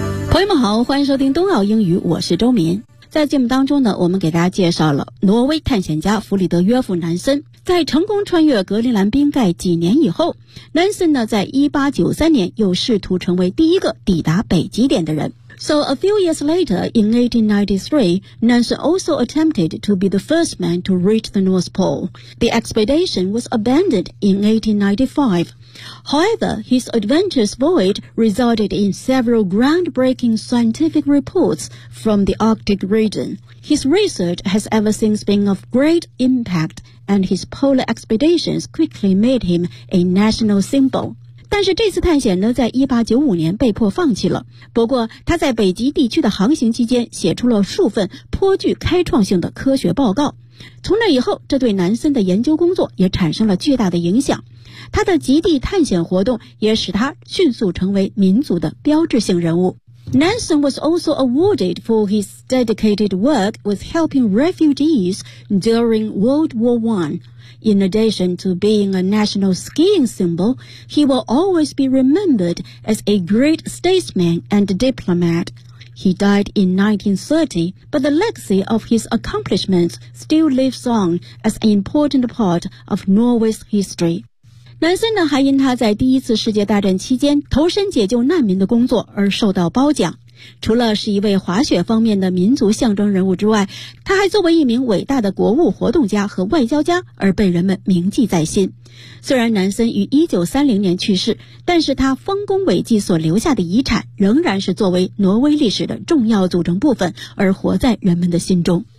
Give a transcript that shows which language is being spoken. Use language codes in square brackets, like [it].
[zh] 朋友们好，欢迎收听东澳英语，我是周民。在节目当中呢，我们给大家介绍了挪威探险家弗里德约夫南森。在成功穿越格陵兰冰盖几年以后，南森呢在1893年又试图成为第一个抵达北极点的人。 [en] So a few years later, in 1893, Nansen also attempted to be the first man to reach the North Pole. The expedition was abandoned in 1895. However, his adventurous voyage resulted in several groundbreaking scientific reports from the Arctic region. His research has ever since been of great impact, and his polar expeditions quickly made him a national symbol. [zh] 但是这次探险呢在1895年被迫放弃了。不过他在北极地区的航行期间写出了数份颇具开创性的科学报告。从那以后，这对南森的研究工作也产生了巨大的影响。他的极地探险活动也使他迅速成为民族的标志性人物。 [en] Nansen was also awarded for his dedicated work with helping refugees during World War I. In addition to being a national skiing symbol, he will always be remembered as a great statesman and diplomat. He died in 1930, but the legacy of his accomplishments still lives on as an important part of Norway's history. [zh] 南森呢还因他在第一次世界大战期间投身解救难民的工作而受到褒奖。除了是一位滑雪方面的民族象征人物之外，他还作为一名伟大的国务活动家和外交家而被人们铭记在心。虽然南森于1930年去世，但是他丰功伟绩所留下的遗产仍然是作为挪威历史的重要组成部分而活在人们的心中。